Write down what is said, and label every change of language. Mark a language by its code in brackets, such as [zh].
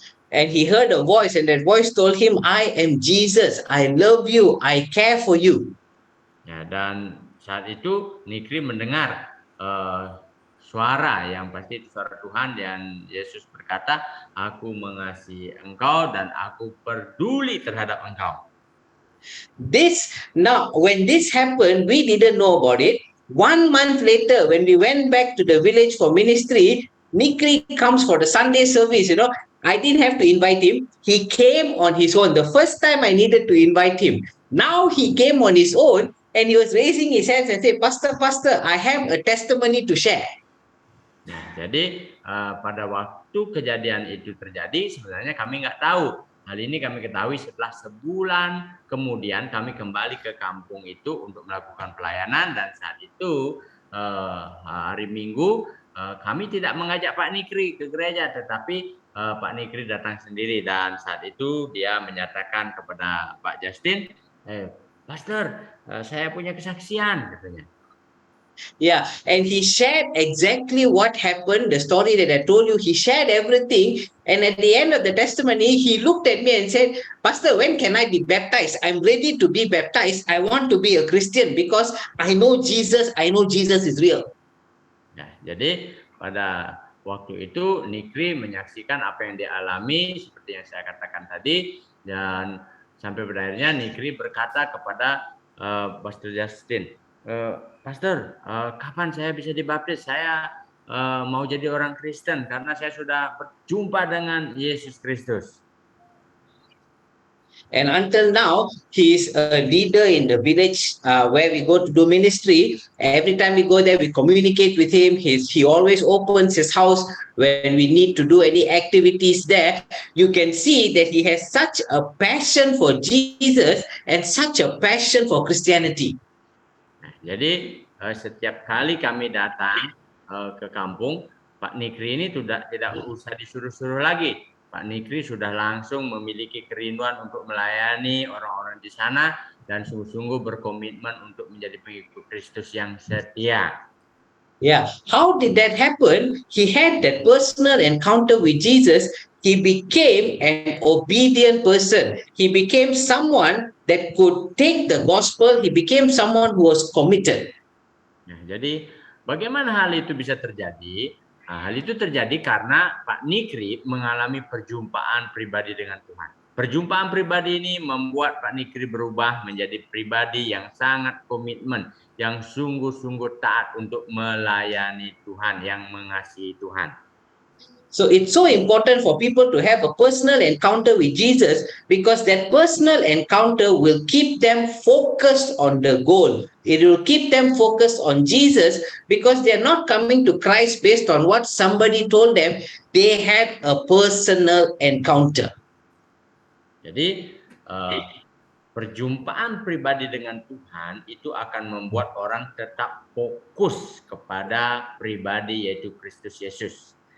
[en] And he heard a voice, and that voice told him, I am Jesus. I love you. I care for you. [id] Ya, dan saat itu Nikri mendengar suara yang pasti suara Tuhan, dan Yesus berkata, aku mengasihi engkau dan aku peduli terhadap engkau. [en] When this happened, we didn't know about it. 1 month later, when we went back to the village for ministry, Nikri comes for the Sunday service. I didn't have to invite him. He came on his own. The first time I needed to invite him. Now he came on his own, and he was raising his hands and say, Pastor, I have a testimony to share. [id] Nah, jadi pada waktu kejadian itu terjadi, sebenarnya kami nggak tahu. Hal ini kami ketahui setelah sebulan kemudian kami kembali ke kampung itu untuk melakukan pelayanan, dan saat itu hari Minggu kami tidak mengajak Pak Nikri ke gereja, tetapi Pak Nikri datang sendiri, dan saat itu dia menyatakan kepada Pak Justin, Pastor, saya punya kesaksian, katanya. [en] Yeah, and he shared exactly what happened, the story that I told you. He shared everything, and at the end of the testimony, he looked at me and said, Pastor, when can I be baptized? I'm ready to be baptized. I want to be a Christian because I know Jesus. I know Jesus is real. [id] Nah, jadi pada waktu itu Nikri menyaksikan apa yang dia alami seperti yang saya katakan tadi, dan sampai berakhirnya Nikri berkata kepada Pastor Justin, Pastor, kapan saya bisa dibaptis? Saya mau jadi orang Kristen karena saya sudah berjumpa dengan Yesus Kristus. [en] And until now, he is a leader in the village where we go to do ministry. Every time we go there, we communicate with him. He always opens his house when we need to do any activities there. You can see that he has such a passion for Jesus and such a passion for Christianity. [id] Nah, jadi setiap kali kami datang ke kampung, Pak Nikri ini tidak usah disuruh-suruh lagi. Pak Nikri sudah langsung memiliki kerinduan untuk melayani orang-orang di sana dan sungguh-sungguh berkomitmen untuk menjadi pengikut Kristus yang setia. [en] Yeah, how did that happen? He had that personal encounter with Jesus. He became an obedient person. He became someone that could take the gospel. He became someone who was committed. [id] Nah, jadi bagaimana hal itu bisa terjadi? Nah, hal itu terjadi karena Pak Nikri mengalami perjumpaan pribadi dengan Tuhan. Perjumpaan pribadi ini membuat Pak Nikri berubah menjadi pribadi yang sangat komitmen, yang sungguh-sungguh taat untuk melayani Tuhan, yang mengasihi Tuhan. [en] So it's so important for people to have a personal encounter with Jesus, because that personal encounter will keep them focused on the goal. It will keep them focused on Jesus because they're not coming to Christ based on what somebody told them. They had a personal encounter. [id] Jadi perjumpaan pribadi dengan Tuhan itu akan membuat orang tetap fokus kepada pribadi yaitu Kristus Yesus.